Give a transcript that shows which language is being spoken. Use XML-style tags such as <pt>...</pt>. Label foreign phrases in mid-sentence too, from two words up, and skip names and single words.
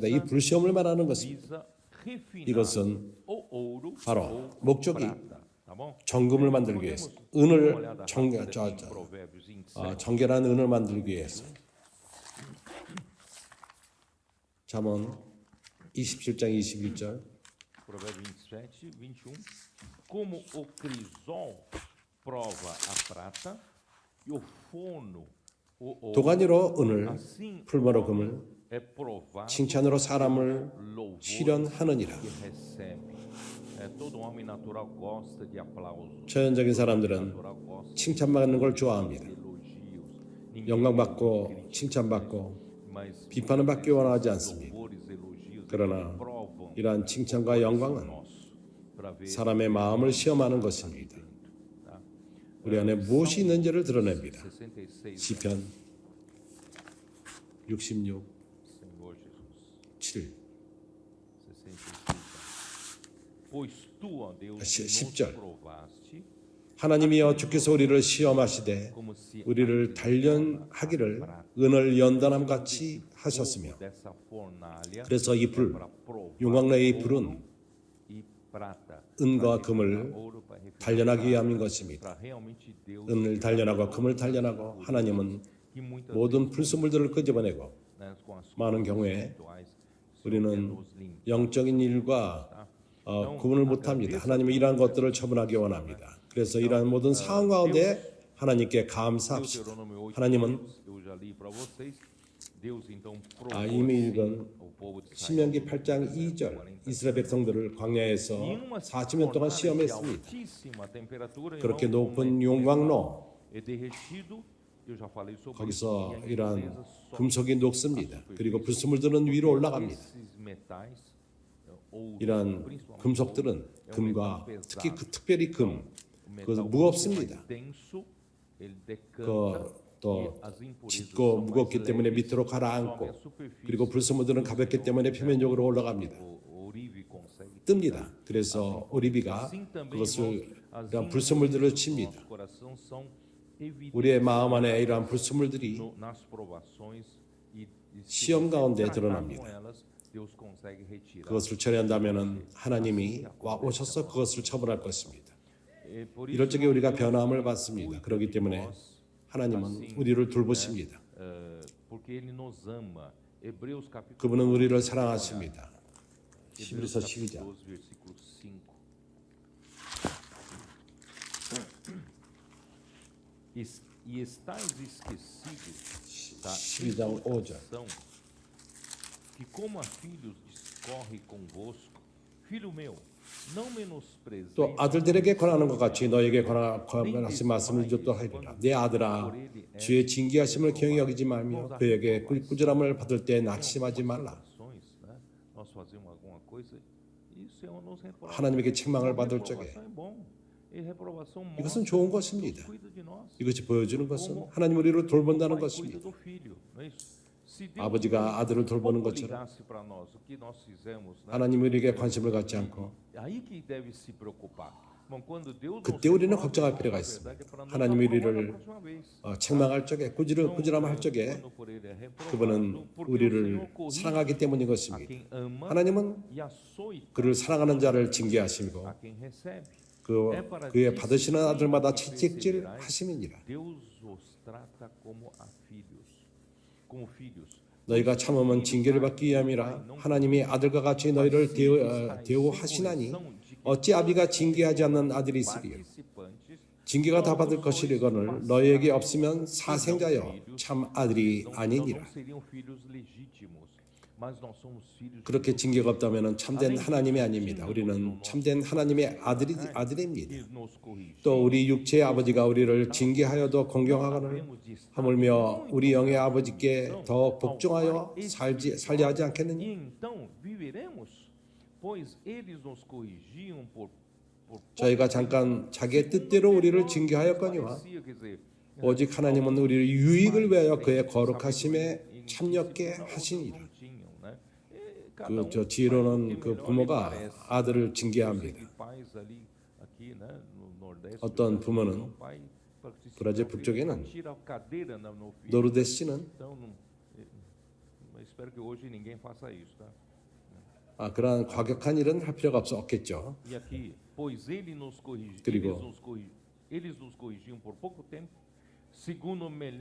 <ko>이 불시험을 말하는 것입니다. 이것은 바로 목적이 정금을 만들기 위해서, 은을 정결한 은을 만들기 위해서. 잠언 27장 21절.</ko> <pt>Provérbio 27, 21. Como o crisol prova a prata e o fono o ouro,</pt> <ko>도가니로 은을,</ko> <pt>assim</pt> <ko>풀무로 금을,</ko> <pt>é provado</pt> <ko>칭찬으로 사람을</ko> <pt>louvor</pt> <ko>실현하느니라.</ko> <pt>que recebe. Todo homem natural gosta de aplausos.</pt> <ko>초연적인 사람들은</ko> <pt>Natural gosta</pt> <ko>칭찬받는 걸 좋아합니다.</ko> <pt>de elogios.</pt> <ko>영광받고 칭찬받고</ko> <pt>Mas</pt> <ko>비판을 받기 원하지 않습니다.</ko> <pt>louvores, elogios</pt> <ko>그러나</ko> <pt>provam</pt> <ko>이러한 칭찬과 영광은</ko> <pt>nosso para ver</pt> <ko>사람의 마음을 시험하는 것입니다. 우리 안에 무엇이 있는지를 드러냅니다. 66. 시편 66,</ko> <pt>Senhor Jesus. 7. 66. Pois tu, ó Deus, que nos</pt> <ko>10절.</ko> <pt>provaste,</pt> <ko>하나님이여 주께서 우리를 시험하시되</ko> <pt>como se</pt> <ko>우리를 단련하기를 은을 연단함 같이 하셨으며</ko> <pt>dessa fornalha</pt> <ko>그래서 이 불,</ko> <pt>para provar</pt> <ko>용광로의 이</ko> <pt>ouro</pt> <ko>불은</ko> <pt>e prata,</pt> <ko>은과</ko> <pt>para</pt> <ko>금을</ko> <pt>refinar ouro, para refinar</pt> <ko>단련하기</ko> <pt>prata,</pt> <ko>위함인 것입니다.</ko> <pt>para realmente Deus</pt> <ko>은을 단련하고 금을 단련하고 하나님은</ko> <pt>que muitas</pt> <ko>모든 불순물들을 끄집어내고</ko> <pt>vezes, com as</pt> <ko>많은</ko> <pt>coisas</pt> <ko>경우에</ko> <pt>espirituais,</pt> <ko>우리는</ko> <pt>nos limpa.</pt> <ko>영적인 일과 구분을 못합니다. 하나님은 이러한 것들을 처분하기 원합니다. 그래서 이러한 모든 상황 가운데 하나님께 감사합시다.</ko> <pt>Deuteronômio 8,</pt> <ko>하나님은</ko> <pt>eu já li para vocês. Deus então</pt> <ko>이미</ko> <pt>provou</pt> <ko>읽은</ko> <pt>o povo de Israel.</pt> <ko>신명기 8장 2절 이스라엘 백성들을 광야에서</ko> <pt>E em uma</pt> <ko>40년 동안</ko> <pt>fornalha de</pt> <ko>시험했습니다.</ko> <pt>altíssima temperatura,</pt> <ko>그렇게</ko> <pt>irmãos, como</pt> <ko>높은 용광로</ko> <pt>é derretido, eu já falei sobre</pt> <ko>거기서</ko> <pt>isso, e a</pt> <ko>이러한</ko> <pt>impureza sobe</pt> <ko>금속이 녹습니다. 그리고 불순물들은 위로 올라갑니다.</ko> <pt>esses metais, ouro,</pt> <ko>이러한</ko> <pt>principalmente</pt> <ko>금속들은</ko> <pt>ouro, é um</pt> <ko>금과</ko> <pt>metal</pt> <ko>특히</ko> <pt>pesado.</pt> <ko>특별히 금</ko> <pt>O metal</pt> <ko>그것은</ko> <pt>muito</pt> <ko>무겁습니다.</ko> <pt>mais denso, ele decanta,</pt> <ko>또</ko> <pt>e as impurezas</pt> <ko>짙고</ko> <pt>são mais</pt> <ko>무겁기 때문에</ko> <pt>leves,</pt> <ko>밑으로</ko> <pt>sobe</pt> <ko>가라앉고</ko> <pt>à superfície.</pt> <ko>그리고 불순물들은 가볍기 때문에 표면적으로 올라갑니다.</ko> <pt>O ourive consegue</pt> <ko>뜹니다. 그래서 오리비가</ko> <pt>Assim também,</pt> <ko>그것을</ko> <pt>irmãos, as</pt> <ko>이러한 불순물들을</ko> <pt>impurezas do</pt> <ko>칩니다.</ko> <pt>nosso coração são evidentes</pt> <ko>우리의 마음 안에 이러한 불순물들이</ko> <pt>nas provações e se</pt> <ko>시험</ko> <pt>você</pt> <ko>가운데</ko> <pt>tratar</pt> <ko>드러납니다.</ko> <pt>com elas, Deus consegue retirar.</pt> <ko>그것을 처리한다면 하나님이 오셔서 그것을 처분할 것입니다.</ko> <pt>Por</pt> <ko>이럴</ko> <pt>isso,</pt> <ko>적에 우리가 변함을 받습니다. 그렇기 때문에 하나님은 우리를 돌보십니다.</ko> <pt>porque ele nos ama. Hebreus capítulo</pt> <ko>그분은 우리를 사랑하십니다.</ko> <pt>Hebreus</pt> <ko>11서</ko> <pt>capítulo</pt> <ko>12장</ko> <pt>12, versículo 5. E estáis esquecidos da</pt> <ko>12장 5절.</ko> <pt>exortação que como a filhos discorre convosco, filho meu, não menosprezeis</pt> <ko>또 아들들에게 권하는 것 같이 너에게 권하신 말씀을 또 하리라. 내 아들아 주의 징계하심을 경히 여기지 말며 그에게 꾸지람을 받을 때 낙심하지 말라.</ko> <pt>né? Nós fazemos alguma coisa e o Senhor nos reprova.</pt> <ko>하나님에게 책망을 받을 적에</ko> <pt>Reprovação é bom. E reprovação</pt> <ko>이것은</ko> <pt>mostra</pt> <ko>좋은</ko> <pt>que</pt> <ko>것입니다.</ko> <pt>Deus cuida de nós.</pt> <ko>이것이 보여주는 것은 하나님 우리를 돌본다는</ko> <pt>Pai cuida</pt> <ko>것입니다.</ko> <pt>do filho, não é isso? Se Deus</pt> <ko>아버지가 아들을 돌보는</ko> <pt>pouco</pt> <ko>것처럼</ko> <pt>ligasse para nós o que nós fizemos, né?</pt> <ko>하나님 우리에게 관심을 갖지 않고</ko> <pt>Aí que deve se preocupar. Bom, quando Deus</pt> <ko>그때</ko> <pt>nos</pt> <ko>우리는</ko> <pt>reprova,</pt> <ko>걱정할</ko> <pt>na</pt> <ko>필요가</ko> <pt>verdade,</pt> <ko>있습니다.</ko> <pt>é para nos</pt> <ko>하나님</ko> <pt>aprovar</pt> <ko>우리를</ko> <pt>da próxima vez.</pt> <ko>책망할 적에 꾸지람할 적에</ko> <pt>Quando por ele é reprovado,</pt> <ko>그분은</ko> <pt>porque o</pt> <ko>우리를</ko> <pt>Senhor corrige</pt> <ko>사랑하기 때문인</ko> <pt>a</pt> <ko>것입니다.</ko> <pt>quem ama</pt> <ko>하나님은</ko> <pt>e açoita</pt> <ko>그를 사랑하는 자를 징계하시고</ko> <pt>a quem recebe.</pt> <ko>그의 받으시는 아들마다 채찍질 하심이니라.</ko> <pt>Deus os trata como a filhos, como filhos.</pt> <ko>너희가 참으면 징계를 받기 위함이라. 하나님이 아들과 같이 너희를 대우하시나니 어찌 아비가 징계하지 않는 아들이 있으리요.</ko> <pt>Participantes</pt> <ko>징계가 다 받을 것이거늘 너희에게 없으면 사생자여 참 아들이</ko> <pt>então</pt> <ko>아니니라.</ko> <pt>não seriam filhos legítimos. mas nós somos filhos de</pt> <ko>그렇게</ko> <pt>Deus.</pt> <ko>징계가 없다면 참된 하나님이 아닙니다. 우리는 참된 하나님의 아들입니다.</ko> <pt>Ele nos corrige.</pt> <ko>또 우리 육체의 아버지가 우리를 징계하여도 공경하거늘 하물며 우리 영의 아버지께 더 복종하여 살려 하지 않겠느냐?</ko> <pt>E então viveremos, pois eles nos corrigiam por</pt> <ko>저희가 잠깐 자기의 뜻대로 우리를 징계하였거니와</ko> <pt>parecia, quer dizer,</pt> <ko>오직 하나님은 우리를 유익을 위하여 그의 거룩하심에 참여케 하시니라.</ko> <pt>não tinham, né? E cada</pt> <ko>그 지혜로운 그 부모가 아들을 징계합니다.</ko> <pt>pais ali, aqui, né, no Nordeste,</pt> <ko>어떤 부모는</ko> <pt>o pai participa,</pt> <ko>브라질 북쪽에는</ko> <pt>tira a cadeira no filho.</pt> <ko>노르데 씨는</ko> <pt>Então, eu espero que hoje ninguém faça isso, tá?</pt> <ko>그러한 과격한 일은 할 필요가 없겠죠.</ko> <pt>E aqui, pois ele nos corrigiu,</pt> <ko>그리고</ko> <pt>eles nos corrigiam por pouco tempo, segundo o melhor.</pt>